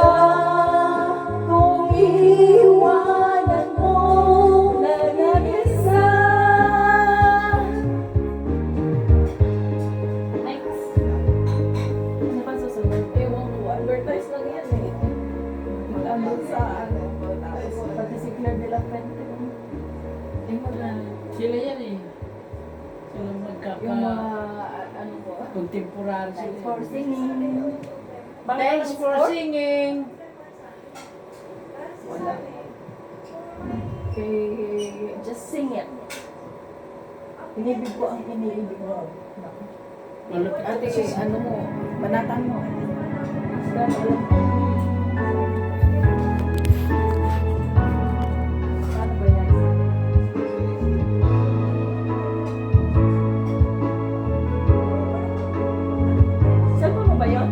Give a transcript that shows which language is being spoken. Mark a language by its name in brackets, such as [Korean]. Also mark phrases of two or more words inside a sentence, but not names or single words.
[Filipino] Kung iiwanan mo na nag-isa. [English] Next. [Filipino] Ano pa susunod? Ewan ko, advertise lang yan eh. Mag-andun sa ano. Pati si Claire de la Fuente. Sila yan eh. Sila magkaka... Yung mga ano ko. [English] contemporary sila. For singing. Thanks for singing! Wala. Okay, just sing it. [Filipino] Inibig ko ang iniibig mo. Malapit Ate, ako sa... ano mo, banatan mo. Basta alam ko. Paano ba yan? Cellphone mo ba yun?